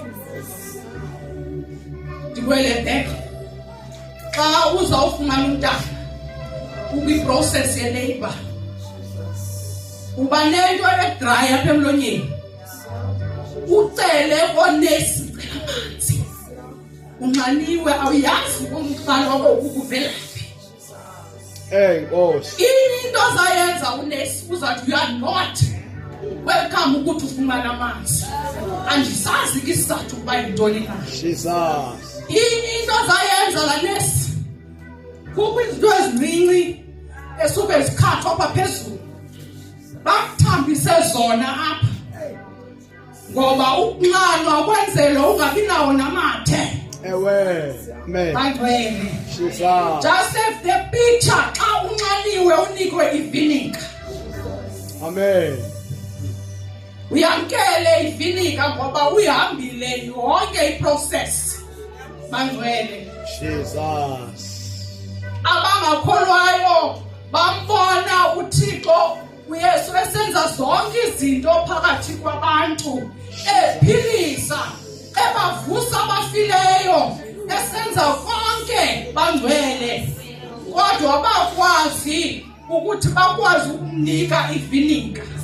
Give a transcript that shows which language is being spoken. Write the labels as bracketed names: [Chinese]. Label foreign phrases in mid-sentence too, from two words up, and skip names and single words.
[Xhosa] ndikwele back xa uzawufumana umntana ukwi-process ye-labor uba nento edry apha emlonyeni ucele konesi cela amanzi unxaniwe awuyazi umqala wako ukuvelaphi Nkosi. into azayenza unesi uzathi [English] you are not welcome [Xhosa] ukuthi ufumane amanzi andisazi ke isizathu ukuba yintoni na Jesus. into azayenza la nesi kukho izinto ezincinci esuke zikhathwa apha phezulu bakuthambise zona apha ngoba ukunqanwa kwenzela ungabi nawo namathe Amen. bangcwele Jesus. [English] just have the picture [Xhosa] xa unxaniwe unikwe ivinika Amen. uyamkele ivinika ngoba uyihambile yonke iprocess bangcwele Jesus. abangakholwayo bambona uThixo uYesu esenza zonke izinto phakathi kwabantu ephilisa ebavusa abafileyo esenza konke bangcwele kodwa bakwazi ukuthi bakwazi ukumnika ivinika